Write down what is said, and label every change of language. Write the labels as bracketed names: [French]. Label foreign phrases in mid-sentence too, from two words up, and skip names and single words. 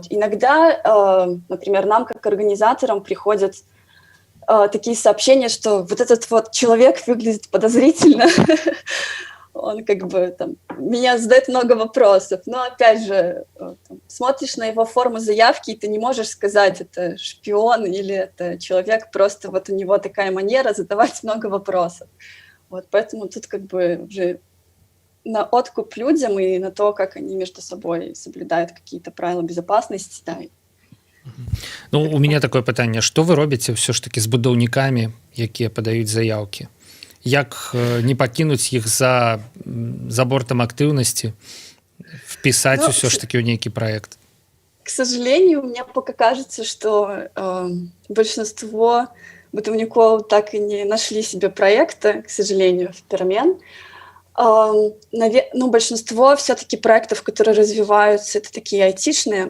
[Russian] Иногда, например, нам, как организаторам, приходят такие сообщения, что вот этот вот человек выглядит подозрительно, он как бы там, меня задает много вопросов, но опять же, там, смотришь на его форму заявки, и ты не можешь сказать, это шпион или это человек, просто вот у него такая манера задавать много вопросов. Вот, поэтому тут как бы уже на откуп людям и на то, как они между собой соблюдают какие-то правила безопасности, да. [Belarusian] Ну, у меня такое пытанне, што вы робіце ўсё ж таки з будаўнікамі, якія падаюць заяўкі? Як не пакінуць іх за бортам актыўнасці, впісаць Ну, усё ж таки ў нейкі праект? [Russian] К сожалению, мне пока кажется, что большинство бытовников так и не нашли себе проекта, к сожалению, в перемен. Ну, большинство все-таки проектов, которые развиваются, это такие айтишные.